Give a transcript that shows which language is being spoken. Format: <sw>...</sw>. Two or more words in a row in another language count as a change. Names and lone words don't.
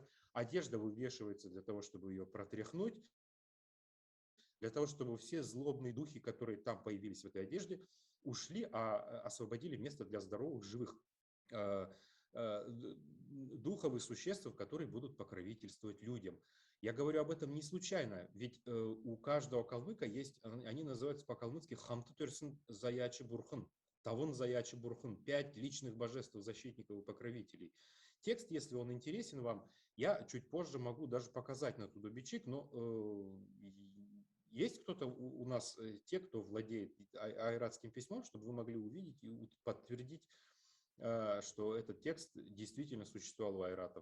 <ru>Одежда вывешивается для того, чтобы ее протряхнуть, для того, чтобы все злобные духи, которые там появились в этой одежде, ушли, а освободили место для здоровых, живых э, духов и существ, которые будут покровительствовать людям. Я говорю об этом не случайно, ведь у каждого калмыка есть, они называются по-калмыцки</ru> <xal>хамтутерсен заячи бурхан, тавон заячи бурхан,</xal> <ru>5 личных божеств, защитников и покровителей. Текст, если он интересен вам, я чуть позже могу даже показать на тудобичик, но есть кто-то у нас, те, кто владеет айратским письмом, чтобы вы могли увидеть и подтвердить, что этот текст действительно существовал у айратов.</ru>